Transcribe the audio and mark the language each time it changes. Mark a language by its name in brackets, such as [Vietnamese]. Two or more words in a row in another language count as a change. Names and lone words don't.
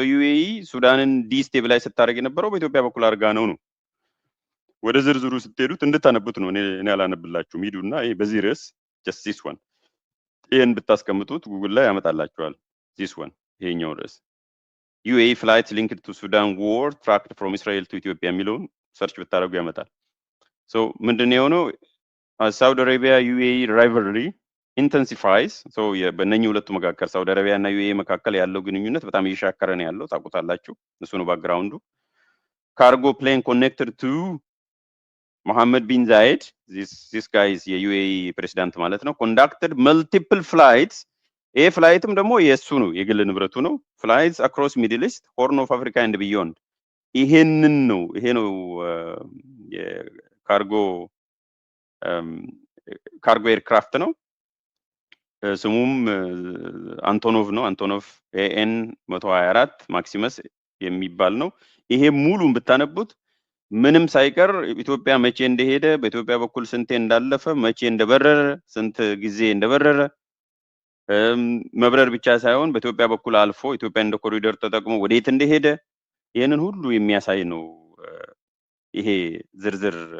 [Amharic] ዩኤኢ ሱዳንን ዲስቴብላይዝ ስታደርግ የነበረው በኢትዮጵያ በኩል አድርጋ ነው። ወደ ዝርዝሩ ስትሄዱት እንድታነቡት ነው። እኔ አላነብላችሁም። ሂዱና ይሄ በዚህ ርዕስ [English] just this one [Amharic] ይሄን ብታስቀምጡት ጉግል ላይ ያመጣላችኋል። [English] this one [Amharic] ይሄኛው ርዕስ [English] UAE flights linked to Sudan war tracked from Israel to Ethiopia [Amharic] የሚለውን ሰርች ብታደርጉ ያመጣል። ሶ ምንድነው የሆነው? [English] Saudi Arabia UAE rivalry intensifies። [Amharic] ሶ በእነኚህ ሁለቱ መካከል ሳውዲ አረቢያ እና ዩኤኢ መካከል ያለው ግንኙነት በጣም እየሻከረ ነው ያለው። ታውቁታላችሁ። እሱ ነው ባክግራውንዱ። [English] cargo plane connected to Mohammed bin Zayed, this guy is [Amharic] የዩኤኢ ፕሬሲዳንት ማለት ነው። [English] conducted multiple flights. [Amharic] ይሄ ፍላይትም ደግሞ የሱ ነው፣ የግል ንብረቱ ነው። [English] flights across Middle East, Horn of Africa and beyond. [Amharic] ይሄ ነው የካርጎ ኤርክራፍት ነው። ስሙም አንቶኖቭ ነው። አንቶኖቭ ኤኤን 124 ማክሲመስ የሚባል ነው። ይሄ ሙሉን ብታነቡት ምንም ሳይቀር ኢትዮጵያ መቼ እንደሄደ፣ በኢትዮጵያ በኩል ስንቴ እንዳለፈ፣ መቼ እንደበረረ፣ ስንት ጊዜ እንደበረረ፣ መብረር ብቻ ሳይሆን በኢትዮጵያ በኩል አልፎ ኢትዮጵያ እንደ ኮሪደር ተጠቅሞ ወዴት እንደሄደ ይሄንን ሁሉ የሚያሳይ ነው ይሄ ዝርዝር